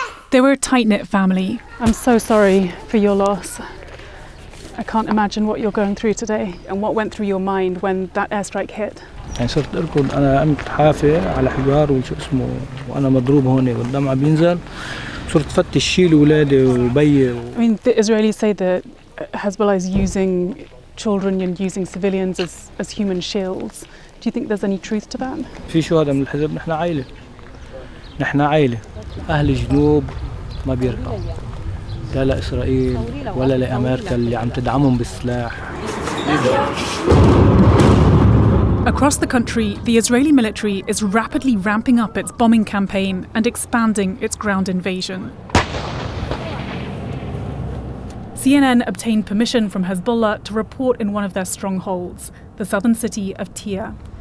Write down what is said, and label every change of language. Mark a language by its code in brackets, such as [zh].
[en] They were a tight-knit family. I'm so sorry for your loss. I can't imagine what you're going through today and what went through your mind when that airstrike hit. [ar] يعني صرت أركض أنا قمت حافة على حجار وشو اسمه وأنا مضروب هون والدمع بينزل صرت فتش شيل ولادي وبي. [en] I mean, the Israelis say that Hezbollah is using children and using civilians as human shields. Do you think there's any truth to that? [ar] في شهداء من الحزب نحن عائلة أهل الجنوب ما بيركعوا لا لإسرائيل ولا لأمريكا اللي عم تدعمهم بالسلاح. [en] Across the country, the Israeli military is rapidly ramping up its bombing campaign and expanding its ground invasion. CNN obtained permission from Hezbollah to report in one of their strongholds, the southern city of Tyre.